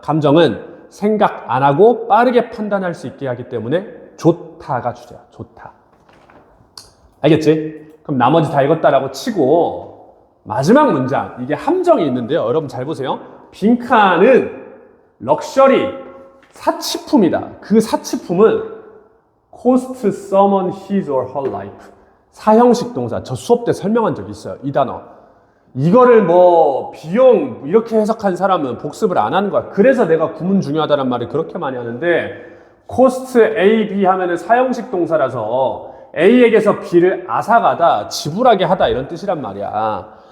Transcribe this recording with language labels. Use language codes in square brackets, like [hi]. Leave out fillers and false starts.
[ko] 감정은 생각 안 하고 빠르게 판단할 수 있게 하기 때문에 좋다가 주제야. 좋다. 알겠지? 그럼 나머지 다 읽었다라고 치고 마지막 문장, 이게 함정이 있는데요. 여러분 잘 보세요. 빈칸은 럭셔리, 사치품이다. 그 사치품은 [en] cost someone his or her life. [ko] 사형식 동사. 저 수업 때 설명한 적이 있어요. 이 단어. 이거를 뭐 비용 이렇게 해석한 사람은 복습을 안 하는 거야. 그래서 내가 구문 중요하다는 말을 그렇게 많이 하는데 cost A, B 하면은 사형식 동사라서 A에게서 B를 앗아가다, 지불하게 하다 이런 뜻이란 말이야.